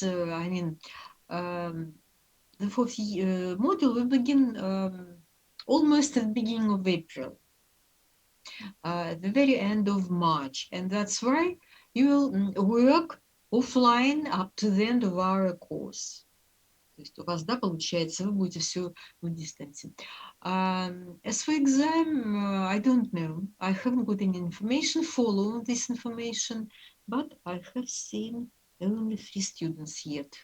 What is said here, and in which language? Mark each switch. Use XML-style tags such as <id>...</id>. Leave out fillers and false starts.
<en>The fourth module will begin almost at the beginning of April, at the very end of March, and that's why you will work offline up to the end of our course.</en> <ru>То есть у вас, да, получается, вы будете все в дистанции.</ru> <en>As for exam, I don't know. I haven't got any information, follow this information, but I have seen only 3 students yet.</en>